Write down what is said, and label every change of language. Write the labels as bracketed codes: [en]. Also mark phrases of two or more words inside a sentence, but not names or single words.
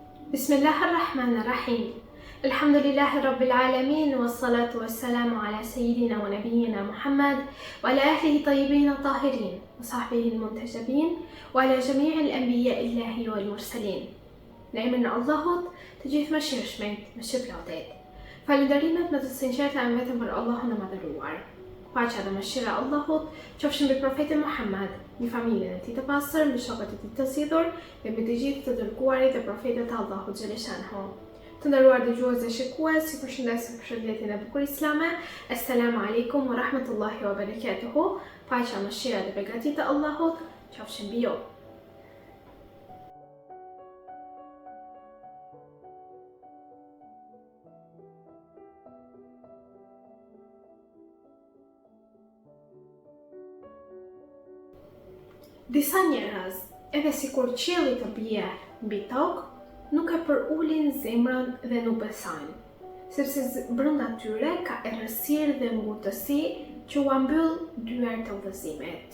[ar] بسم الله الرحمن الرحيم. الحمد لله رب العالمين، والصلاة والسلام على سيدنا ونبينا محمد وعلى أهله الطيبين الطاهرين وصحبه المنتجبين وعلى جميع أنبياء الله والمرسلين. [sq] Në emrin e Allahut, të gjithë mëshirshmit, mëshirëplotit. Falënderimet më të sinqerta janë vetëm për Allahun e madhëruar. Paqja dhe mëshira e Allahut qofshin mbi profetin Muhammad, mbi familjen e tij të pastër, mbi shokët e tij të sidhur dhe mbi të gjithë të dërguarit dhe profetët e Allahut xhaleshanhu. Të nderuar dëgjues dhe shikues, ju përshëndes me përshëndetjen e bukur islame. [ar] السلام عليكم ورحمة الله وبركاته. [sq] Paqja, mëshira dhe beqatia e Allahut qofshin mbi ju. Disa njerëz, edhe sikur qielli të bie mbi tokë, nuk e përulin zemrën dhe nuk besojnë, sepse brenda tyre ka errësirë dhe ngutësi që u mbyll dyert e udhëzimit.